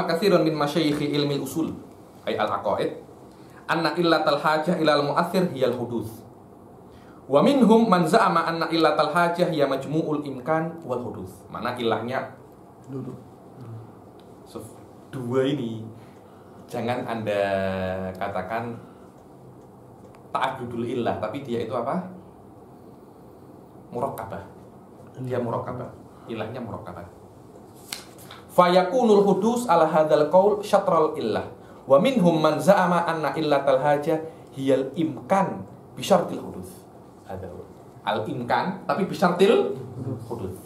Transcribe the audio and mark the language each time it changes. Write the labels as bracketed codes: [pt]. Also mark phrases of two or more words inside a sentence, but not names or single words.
[ar] كثير من مشايخ علم الأصول أي العقائد أن علة الحاجة إلى المؤثر هي الحدوث. ومنهم من زعم أن علة الحاجة هي مجموع الإمكان والحدوث. [id] Mana ilahnya dulu. So, dua ini jangan Anda katakan [ar] تعدد العلة, [id] tapi dia itu apa? Murakkabah. Dia murakkabah. Ilahnya murakkabah. [ar] فيكون الحدوث على هذا القول شطر العلة. ومنهم من زعم أن علة الحاجة هي الإمكان بشرط الحدوث. هذا الإمكان tapi بشرط الحدوث.